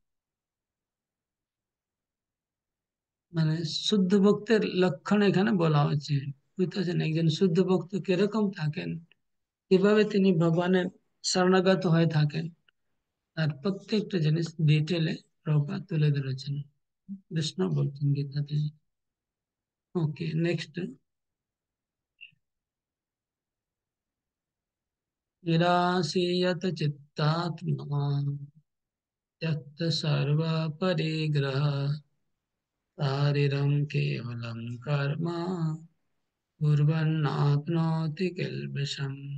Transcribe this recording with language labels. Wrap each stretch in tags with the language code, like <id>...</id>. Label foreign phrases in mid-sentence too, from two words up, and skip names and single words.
<bn>মানে শুদ্ধ ভক্তের লক্ষণ এখানে বলা হচ্ছে, বুঝতেছেন? একজন শুদ্ধ ভক্ত কিরকম থাকেন, কিভাবে তিনি ভগবানের শরণাগত হয়ে থাকেন, তার প্রত্যেকটা জিনিস ডিটেলে প্রভুপাদ তুলে ধরেছেন, কৃষ্ণ বলছেন গীতাতে। ওকে, নেক্সট।</bn> <sa>निराशीयत चित्तात्मा त्यक्त सर्व परिग्रह शारीरं केवलं कर्म कुर्वन्नाप्नोति किल्बिषम्।</sa>